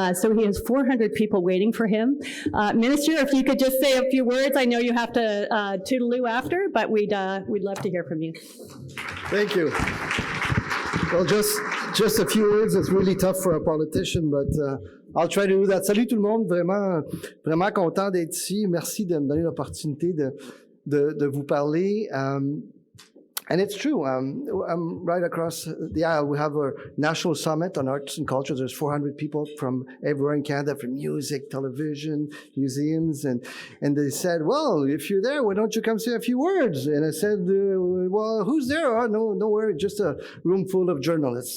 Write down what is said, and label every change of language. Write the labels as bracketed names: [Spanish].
[English] So he has 400 people waiting for him. Minister, if you could just say a few words. I know you have to toodaloo after, but we'd love to hear from you. Thank you. Well, just a few words. It's really tough for a politician, but I'll try to do that. [French] Salut tout le monde, vraiment content d'être ici. Merci de me donner l'opportunité de vous parler. [English] And it's true. I'm right across the aisle. We have a national summit on arts and culture. There's 400 people from everywhere in Canada, from music, television, museums, and they said, "Well, if you're there, why don't you come say a few words?" And I said, "Well, who's there?" "Oh, no worry, just a room full of journalists."